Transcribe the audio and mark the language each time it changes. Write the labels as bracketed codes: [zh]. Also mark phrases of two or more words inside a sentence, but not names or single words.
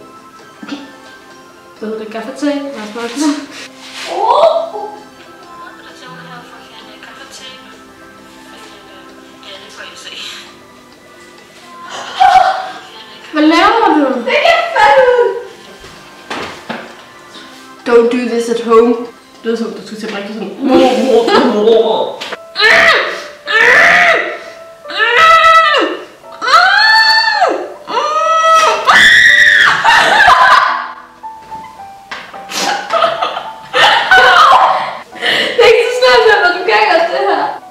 [da] Hvad hedder det? Gaffate? Jeg har smagt det. Hvad laver du? Det kan falde ud! [en] Don't do this at home. [da] Det lyder som, du skal til at brække det sådan. Det er ikke så slemt, men du kan godt det her.